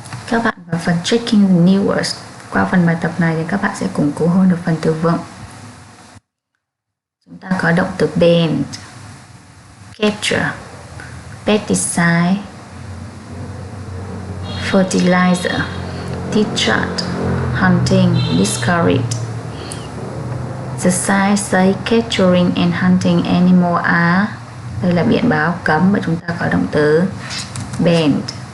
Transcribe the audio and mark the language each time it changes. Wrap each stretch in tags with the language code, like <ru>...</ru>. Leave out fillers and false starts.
<vi>Các bạn vào phần</vi> <en>checking the new words.</en> <vi>Qua phần bài tập này thì các bạn sẽ củng cố hơn được phần từ vựng. Chúng ta có động từ banned, capture, pesticide, fertilizer, discharge, hunting, discourage.</vi> <en>The sign say capturing and hunting animal are.</en> <vi>Đây là biển báo cấm và chúng ta có động từ banned.</vi>